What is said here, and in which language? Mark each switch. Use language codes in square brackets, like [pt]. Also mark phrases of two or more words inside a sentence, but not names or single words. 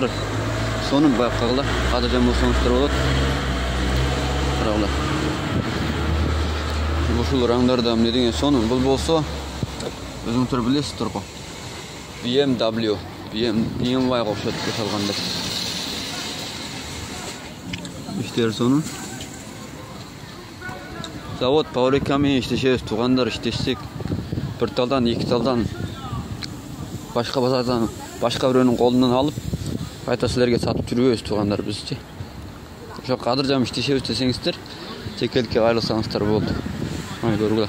[ky] Сонун байкагыла, кадыржан болсоңуздар болот. Карагыла. Ушул раңдарда эмне деген сонун. Бул болсо өзүңүздөр билесиздер го. BMW га окшоп жасалганда. İşler sonun. Zavod fabrika menен иштешебиз, туугандар иштешсек, bir талдан, эки талдан башка базардан, башка бирөөнүн колунан алып, кайта силерге сатып жүрбөйбүз туугандар бизчи. Ошо кадыржам иштешебиз десеңиздер, Чекеликке кайрылсаңыздар болду. Көргүлө.